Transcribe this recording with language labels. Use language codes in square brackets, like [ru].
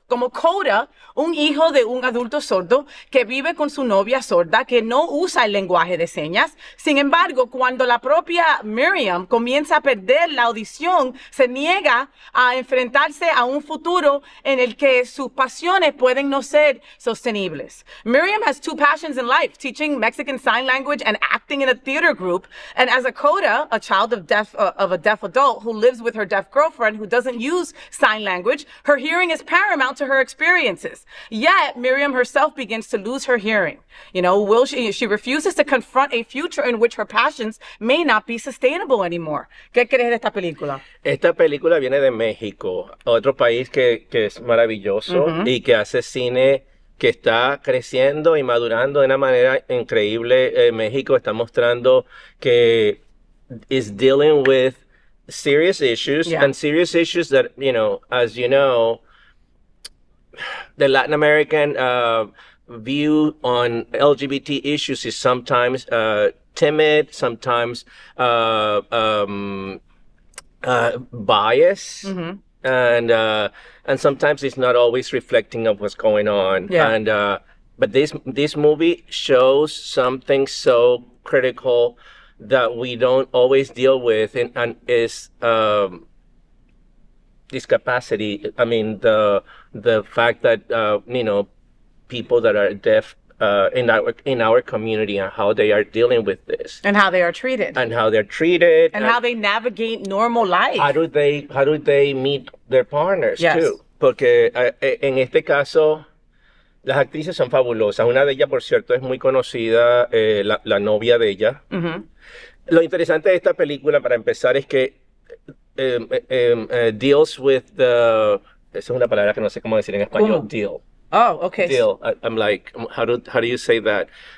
[es] Como Coda, un hijo de un adulto sordo que vive con su novia sorda que no usa el lenguaje de señas. Sin embargo, cuando la propia Miriam comienza a perder la audición, se niega a enfrentarse a un futuro en el que sus pasiones pueden no ser sostenibles. [en] Miriam has two passions in life: teaching Mexican Sign Language and acting in a theater group. And as a Coda, a child of a deaf adult who lives with her deaf girlfriend who doesn't use sign language, her hearing is paramount to her experiences. Yet, Miriam herself begins to lose her hearing. You know, she refuses to confront a future in which her passions may not be sustainable anymore. [es] ¿Qué crees de esta película? Esta película viene de México, otro país que es maravilloso y que hace cine que está creciendo y madurando de una manera increíble. México está mostrando que [en] is dealing with serious issues, and serious issues that, you know, as you know, the Latin American view on LGBT issues is sometimes timid, sometimes biased, and sometimes it's not always reflecting of what's going on. And but this movie shows something so critical that we don't always deal with, and is discapacity. I mean, the fact that you know, people that are deaf in our community, and how they are dealing with this, and how they are treated, and how they're treated, and how they navigate normal life. How do they meet their partners too? [es] Porque en este caso las actrices son fabulosas. Una de ellas, por cierto, es muy conocida, la novia de ella. Lo interesante de esta película, para empezar, es que [en] deals with the... [es] Esa es una palabra que no sé cómo decir en español. [en] Deal. Oh, okay. Deal. I'm like, how do you say that?